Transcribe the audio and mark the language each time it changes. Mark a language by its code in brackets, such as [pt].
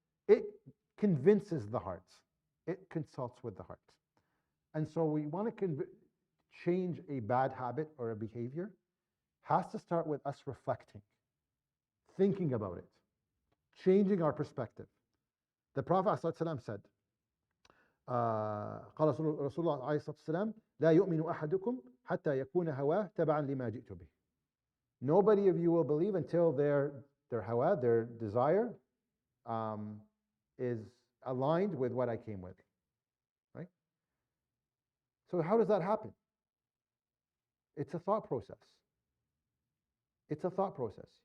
[en] It convinces the heart. It consults with the heart. And so we want to change a bad habit or a behavior, has to start with us reflecting, thinking about it, changing our perspective. [ar] The Prophet ﷺ said, قال رسول الله عليه الصلاة والسلام لا يؤمن أحدكم حتى يكون هواه تبعا لما جئت به. [en] Nobody of you will believe until their hawa, their desire, is aligned with what I came with. Right? So how does that happen? It's a thought process. It's a thought process.